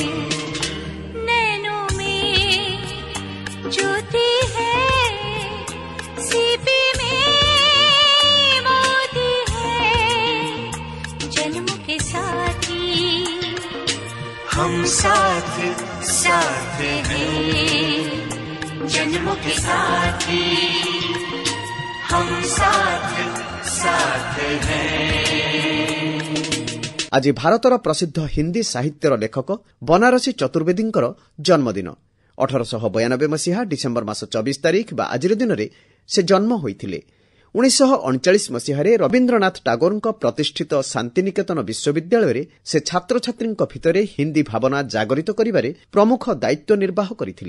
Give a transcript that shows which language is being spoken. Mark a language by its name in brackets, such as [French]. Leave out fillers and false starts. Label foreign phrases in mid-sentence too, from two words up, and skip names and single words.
[Hindi] नैनों में ज्योति है, सीपी में मोती है, जन्मों के साथी हम साथ साथ हैं, जन्मों के साथी हम साथ साथ हैं। [Odia] ଆଜି ଭାରତର ପ୍ରସିଦ୍ଧ ହିନ୍ଦୀ ସାହିତ୍ୟର ଲେଖକ ବନାରସୀ ଚତୁର୍ବେଦୀଙ୍କର ଜନ୍ମଦିନ। 1892 ମସିହା ଡିସେମ୍ବର ମାସ 24 ତାରିଖ ବା ଆଜିର ଦିନରେ ସେ ଜନ୍ମ ହୋଇଥିଲେ। 1939 ମସିହାରେ ରବୀନ୍ଦ୍ରନାଥ ଟାଗୋରଙ୍କ ପ୍ରତିଷ୍ଠିତ ଶାନ୍ତିନିକେତନ ବିଶ୍ୱବିଦ୍ୟାଳୟରେ ସେ ଛାତ୍ରଛାତ୍ରୀଙ୍କ ଭିତରେ ହିନ୍ଦୀ ଭାବନା ଜାଗରିତ କରିବାରେ ପ୍ରମୁଖ ଦାୟିତ୍ୱ ନିର୍ବାହ କରିଥିଲେ।